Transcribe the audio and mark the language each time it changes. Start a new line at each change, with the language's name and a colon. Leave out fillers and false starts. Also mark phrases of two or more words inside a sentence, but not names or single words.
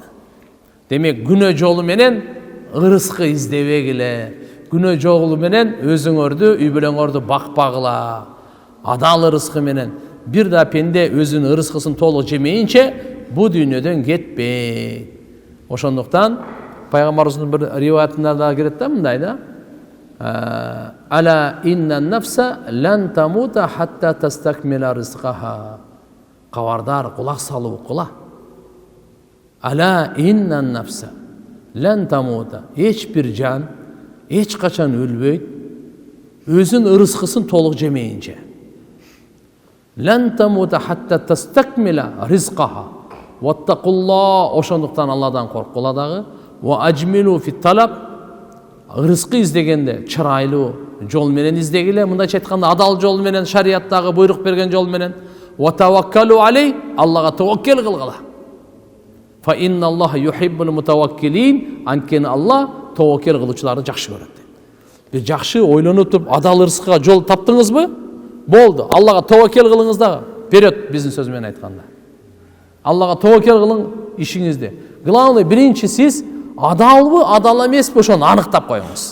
Kyrgyz: Демек күнөө жолу менен ырыскы издебегиле, күнөө жолу менен өзүңөрдү, үй бүлөңөрдү бакпагыла. Адал ырыскы менен бир да пенде өзүнүн ырыскысын толук жемейинче бу дүйнөдөн кетпейт. Ошондуктан пайгамбарыбыздын бир риваятында да кирет да мындай да.
Arabic: ألا إن نفسا لن تموت حتى تستكمل رزقها.
Kyrgyz: Кабардар, кулак салуу кыла.
Arabic: ألا إن نفسا لن تموت.
Kyrgyz: Эч бир жан эч качан өлбөйт, өзүнүн ырыскысын толук жемейинче.
Arabic: لن تموت حتى تستكمل رزقها.
Kyrgyz: Ваттақулла, ошондуктан Алладан корккула дагы.
Arabic: وأجملوا في الطلب,
Kyrgyz: рызкы издегенде чырайлуу жол менен издегиле, мындайча айтканда адал жол менен, шарияттагы буйрук берген жол менен.
Arabic: وتوكلوا عليه,
Kyrgyz: Аллага таваккел кылгыла.
Arabic: فإن الله يحب المتوكلين,
Kyrgyz: анткени Алла таваккел кылуучуларды жакшы көрөт. Бир жакшы ойлонуп туруп адал рызкыга жол таптыңызбы? Болду. Аллага таваккел кылыңыз дагы. Берет биздин сөз менен айтканда. Аллага таваккел кылың ишиңизде. Главный биринчи сиз адалбы, адал эмеспи ошону аныктап коюңуз.